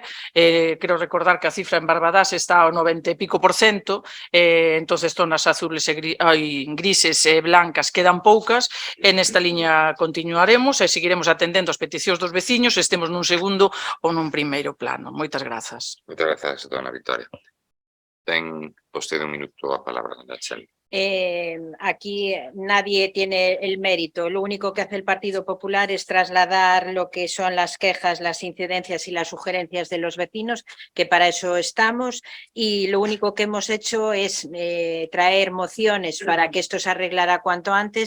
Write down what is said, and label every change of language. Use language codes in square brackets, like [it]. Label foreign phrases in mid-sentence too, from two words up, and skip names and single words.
[gl] Quero recordar que a cifra en Barbadás está ao 90 e pico %, entonces zonas azules e grises e blancas quedan poucas, e nesta liña continuaremos e seguiremos atendendo as peticións dos veciños, estemos nun segundo ou nun primeiro plano. Moitas grazas. Moitas grazas, dona Victoria. Ten vostede un minuto a palabra, dona Chel. [es] Aquí nadie tiene el mérito. Lo único que hace el Partido Popular es trasladar lo que son las quejas, las incidencias y las sugerencias de los vecinos, que para eso estamos, y lo único que hemos hecho es traer mociones para que esto se arreglara cuanto antes.